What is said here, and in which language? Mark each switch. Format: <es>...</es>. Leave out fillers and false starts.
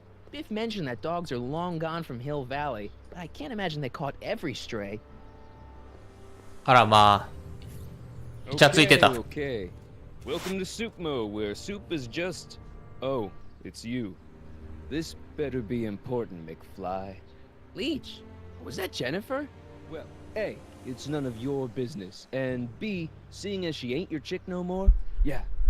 <en>Biff mentioned that dogs are long gone from Hill Valley, but I can't imagine they caught every stray.</en> <ja>あらまあ。イチャついてた。</ja> <en>Okay. Welcome to Soup Mo, where soup is just... Oh, it's you. This better be important, McFly. Leech, was that Jennifer? Well, A, it's none of your business, and B, seeing as she ain't your chick no more, yeah.</en>